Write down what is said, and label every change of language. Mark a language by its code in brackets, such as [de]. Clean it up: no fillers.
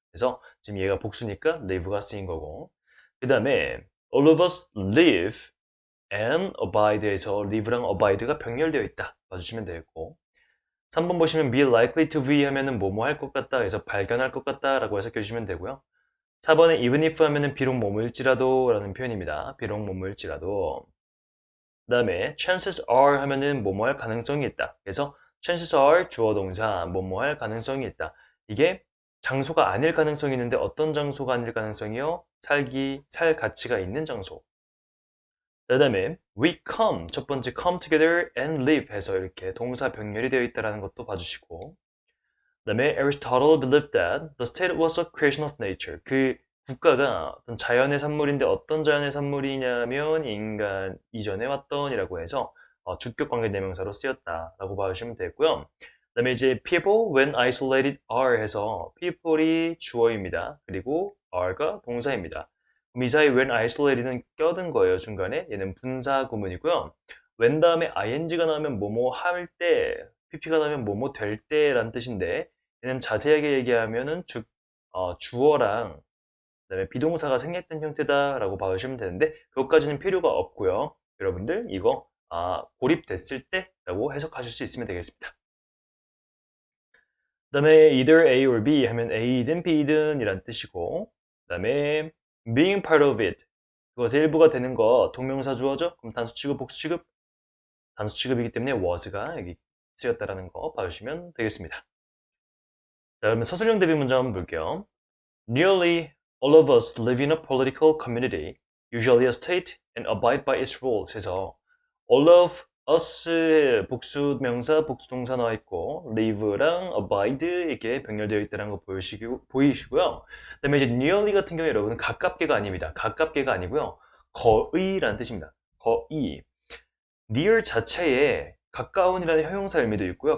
[ko] 그래서 지금 얘가 복수니까 live가 쓰인 거고 그 다음에 [en] all of us live and abide [ko] 에서 live랑 abide가 병렬되어 있다 봐주시면 되겠고 3번 보시면 [en] be likely to be [ko] 하면은 뭐뭐 할 것 같다 해서 발견할 것 같다 라고 해석해 주시면 되고요 4번에 even if 하면은 비록 뭐뭐일지라도 라는 표현입니다. 비록 뭐뭐일지라도 그 다음에 [en] chances are [ko] 하면은 뭐뭐 할 가능성이 있다. 그래서 [en] chances are [ko] 주어 동사 뭐뭐 할 가능성이 있다. 이게 장소가 아닐 가능성이 있는데 어떤 장소가 아닐 가능성이요? 살 가치가 있는 장소. 그 다음에 [en] we come [ko] 첫 번째 [en] come together and live [ko] 해서 이렇게 동사 병렬이 되어 있다는 것도 봐주시고 그 다음에 [en] Aristotle believed that the state was a creation of nature. [ko] 그 국가가 어떤 자연의 산물인데 어떤 자연의 산물이냐면 인간 이전에 왔던이라고 해서 주격 관계 대명사로 쓰였다라고 봐주시면 되고요. 그다음에 이제 [en] people when isolated are [ko] 해서 people이 주어입니다. 그리고 are가 동사입니다. 그럼 이 사이 [en] when isolated [ko] 는 껴든 거예요. 중간에 얘는 분사 구문이고요. when 다음에 ing가 나오면 뭐뭐 할 때, pp가 나오면 뭐뭐 될 때라는 뜻인데 얘는 자세하게 얘기하면은 주어랑 그다음에 비동사가 생략된 형태다라고 봐주시면 되는데 그것까지는 필요가 없고요. 여러분들 이거 고립됐을 때라고 해석하실 수 있으면 되겠습니다. 그다음에 [en] either A or B [ko] 하면 A든 B든 이란 뜻이고 그다음에 [en] being part of it [ko] 그것의 일부가 되는 거 동명사 주어죠? 그럼 단수 취급, 복수 취급? 단수 취급이기 때문에 was가 여기 쓰였다라는 거 봐주시면 되겠습니다. 자, 그러면 서술형 대비 문장 한번 볼게요. [en] Nearly all of us live in a political community, usually a state, and abide by its rules. [ko] 해서 all of us의 복수 명사, 복수 동사 나와 있고 live랑 abide 이게 병렬되어 있다는 거 보이시고요. 그다음에 이제 nearly 같은 경우에 여러분은 가깝게가 아닙니다. 가깝게가 아니고요. 거의라는 뜻입니다. 거의. near 자체에 가까운이라는 형용사 의미도 있고요.